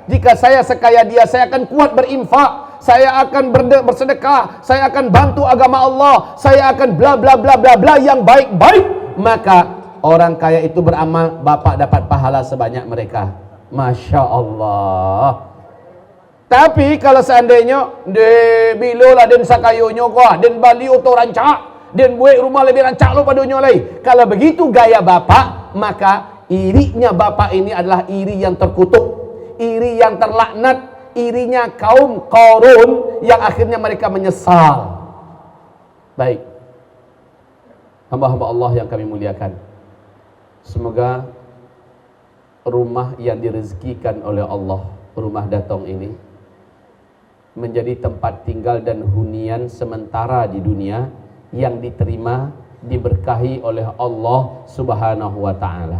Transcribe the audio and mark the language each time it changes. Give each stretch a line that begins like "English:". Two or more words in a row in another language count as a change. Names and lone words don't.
Indonesian: Jika saya sekaya dia, saya akan kuat berinfak, saya akan bersedekah, saya akan bantu agama Allah, saya akan bla bla bla bla bla yang baik-baik. Maka orang kaya itu beramal, Bapak dapat pahala sebanyak mereka.
Arabic: ما شاء الله.
Indonesian: Tapi kalau seandainya
Minangkabau: bilalah den sakayonyo gua, den bali oto rancak,
Indonesian: dan buat rumah lebih
Minangkabau: rancak lo
Indonesian: pada dunia lain. Kalau begitu gaya Bapak, maka irinya Bapak ini adalah iri yang terkutuk, iri yang terlaknat, irinya kaum Qarun yang akhirnya mereka menyesal. Baik, hamba-hamba Allah yang kami muliakan, semoga rumah yang direzekikan oleh Allah, rumah Datong ini, menjadi tempat tinggal dan hunian sementara di dunia yang diterima, diberkahi oleh Allah
Arabic: سبحانه وتعالى.